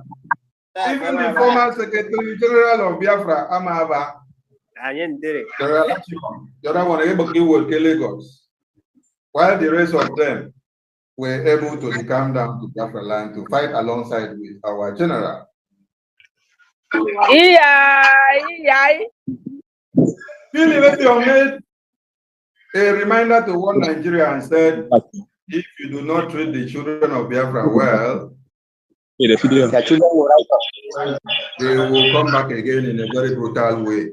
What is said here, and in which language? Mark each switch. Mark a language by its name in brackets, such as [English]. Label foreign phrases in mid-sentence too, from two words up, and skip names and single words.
[English] even the former Secretary General of Biafra Amahaba, General Achivo, the other one able to work in Lagos, while the rest of them were able to come down to Biafra land to fight alongside with our general. Philip made a reminder to one Nigeria and said, if you do not treat the children of Biafra well, they will come back again in a very brutal way.